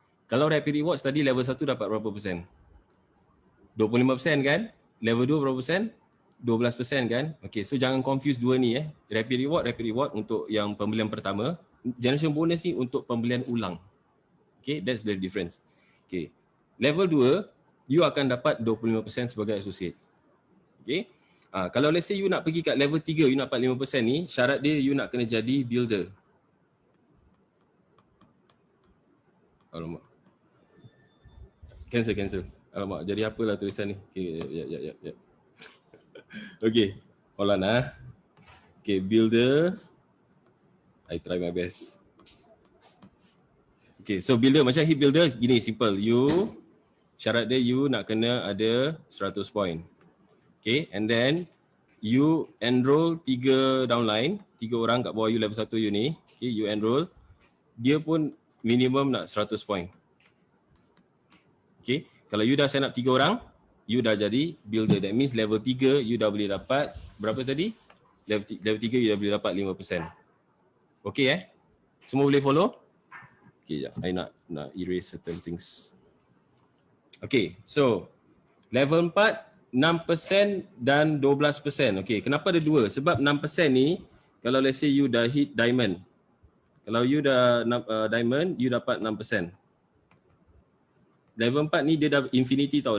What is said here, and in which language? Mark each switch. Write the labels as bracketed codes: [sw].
[ms] Kalau rapid rewards tadi level 1 dapat berapa persen? 25% kan? Level 2 berapa persen? 12% kan? [en] Okay, so [ms] jangan confuse dua ni rapid reward untuk yang pembelian pertama, generation bonus ni untuk pembelian ulang. [en] Okay, that's the difference. [ms] Okay, level 2 you akan dapat 25% sebagai associate. Okay, kalau [en] let's say [ms] you nak pergi kat level 3 you nak dapat 5% ni, syarat dia you nak kena jadi builder. Alamak, cancel. Alamak, jadi apalah tulisan ni? Okay, ya. [en] Okay, hold on ah. Okay, builder. I try my best. [ms] Okay, so builder macam heap builder gini simple. You syarat dia you nak kena ada 100 point. [en] Okay, and then you enroll 3 downline, [ms] 3 orang kat bawah [en] you level 1 you ni. Okay, you enroll. [ms] Dia pun minimum nak 100 point. Okay, kalau you dah sign up 3 orang, you dah jadi builder. [en] That means [ms] level 3 you dah boleh dapat berapa tadi? Level 3 you dah boleh dapat 5%. Okay Semua boleh follow? Okay, sekejap. [en] I nak erase certain things. Okay, so level 4, 6% dan 12%. Okay, [ms] kenapa ada dua? Sebab 6% ni, kalau let's say you dah hit diamond. Kalau you dah diamond, you dapat 6%. Level 4 ni dia dah infinity tau.